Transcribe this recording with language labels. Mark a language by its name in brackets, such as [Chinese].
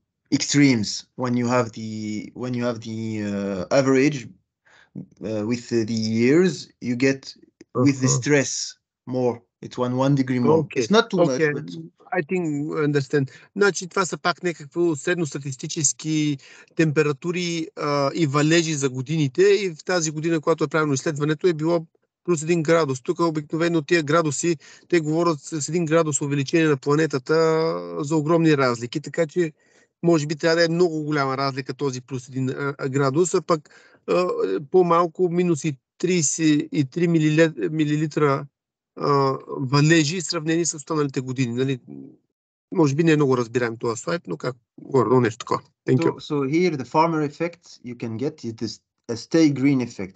[English] extremes. When you have the average with the years, you get with the stress more. It's 1 degree more. Okay. It's not too much, Okay. but I think understand. [Bulgarian] Значи това са пак някакво средностатистически температури и валежи за годините. И в тази година, когато е правено изследването, е било плюс 1 градус. Тук обикновено тия градуси, те говорят с 1 градус увеличение на планетата за огромни разлики. Така че може би трябва да е много голяма разлика този плюс 1 градус, а пък по-малко минус и 33 милилитра валежи, сравнени с останалите години. Нали? Може би не е много разбираем този слайд, но как горе, нещо такова. [English] So here the farmer effect you can get is a stay green effect.